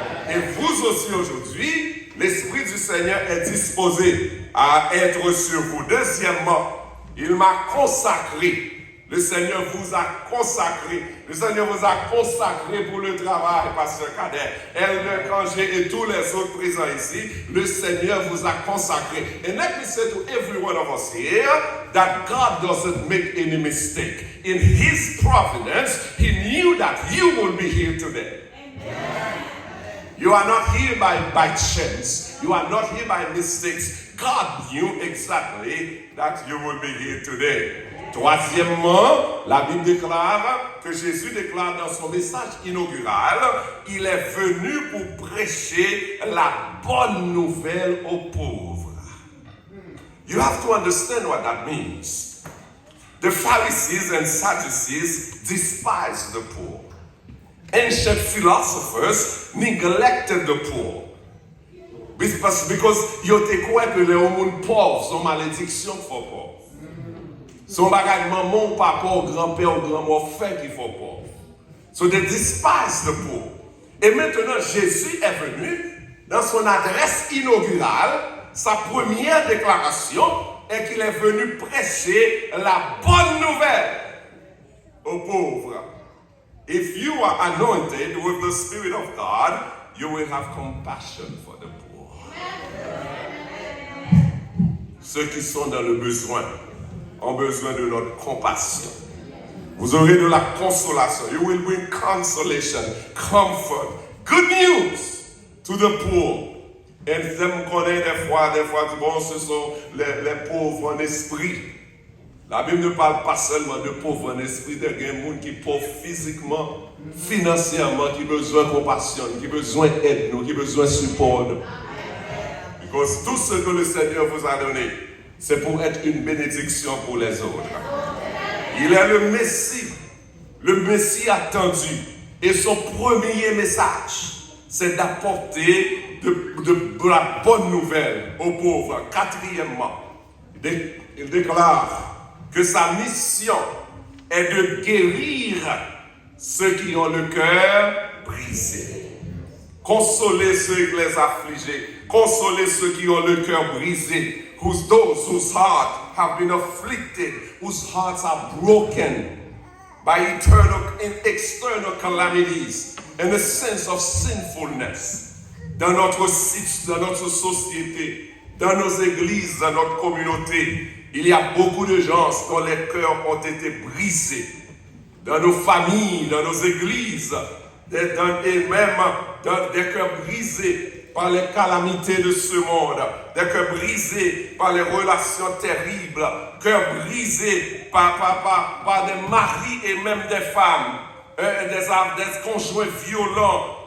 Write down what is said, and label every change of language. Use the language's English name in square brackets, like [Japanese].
[French] Et vous aussi aujourd'hui, l'Esprit du Seigneur est disposé à être sur vous. Deuxièmement, il m'a consacré. Le Seigneur vous a consacré. Le Seigneur vous a consacré pour le travail, Pasteur Kader, Elder Kangé et tous les autres présents ici. Le Seigneur vous a consacré. [English] And let me say to every one of us here that God doesn't make any mistake. In His providence, He knew that you will be here today. Amen. You are not here by chance. You are not here by mistakes. God knew exactly that you will be here today. [French] Troisièmement, la Bible déclare que Jésus déclare dans son message inaugural, il est venu pour prêcher la bonne nouvelle aux pauvres. [English] You have to understand what that means. The Pharisees and Sadducees despised the poor. Ancient philosophers neglected the poor. Because you [French] te crois que les hommes pauvres sont malédiction pour pauvres. Son bagage maman ou papa ou grand-père ou grand-mère fait qu'il faut pauvre. [English] So they despise the poor. [French] Et maintenant, Jésus est venu dans son adresse inaugurale, sa première déclaration est qu'il est venu prêcher la bonne nouvelle aux pauvres. [English] If you are anointed with the Spirit of God, you will have compassion for the poor. [French] Ceux qui sont dans le besoin ont besoin de notre compassion. Vous aurez de la consolation. [English] You will bring consolation, comfort, good news to the poor. [French] Et vous connaissez des fois, bon, ce sont les pauvres en esprit. La Bible ne parle pas seulement de pauvres en esprit, de gens qui sont pauvres physiquement, financièrement, qui ont besoin de compassion, qui ont besoin d'aide, qui ont besoin de support. Parce que tout ce que le Seigneur vous a donné, c'est pour être une bénédiction pour les autres. Il est le Messie attendu. Et son premier message, c'est d'apporter de la bonne nouvelle aux pauvres. Quatrièmement, il déclare que sa mission est de guérir ceux qui ont le cœur brisé. Consoler ceux qui les affligés. Consoler ceux qui ont le cœur brisé. [English] Those whose hearts have been afflicted, whose hearts are broken by external calamities and a sense of sinfulness. [French] Dans notre société, dans nos églises, dans notre communauté, il y a beaucoup de gens dont les cœurs ont été brisés. Dans nos familles, dans nos églises, et même dans des cœurs brisés par les calamités de ce monde, des cœurs brisés par les relations terribles, cœurs brisés par des maris et même des femmes, des conjoints violents,